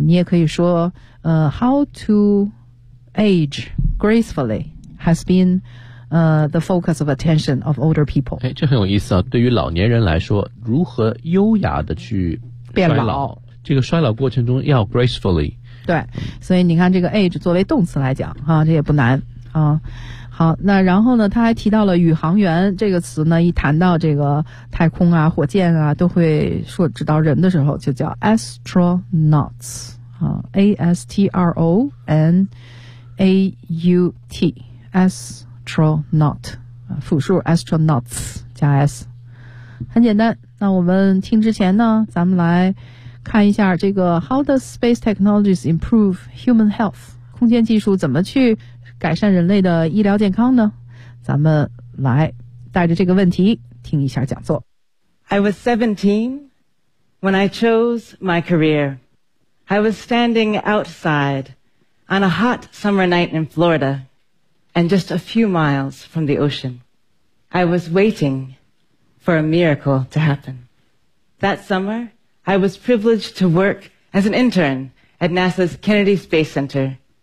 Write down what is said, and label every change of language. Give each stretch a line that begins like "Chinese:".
English: 你也可以说 how to age gracefully has been the focus of attention of older people。
Chinese: 这很有意思啊，对于老年人来说如何优雅的去变老，这个衰老过程中要 gracefully。对，所以你看这个 age 作为动词来讲啊，这也不难啊。好，那然后呢他还提到了宇航员这个词呢，一谈到这个太空啊火箭啊都会说，指导人的时候就叫 astronauts 啊， A-S-T-R-O-N-A-U-T astronaut 复数 astronauts 加 S， 很简单。那我们听之前呢咱们来看一下这个 How does space technologies improve human health，空间技术怎么去改善人类的医疗健康呢？咱们来带着这个问题听一下讲座。
English: I was 17 when I chose my career. I was standing outside on a hot summer night in Florida and just a few miles from the ocean. I was waiting for a miracle to happen. That summer, I was privileged to work as an intern at NASA's Kennedy Space Center.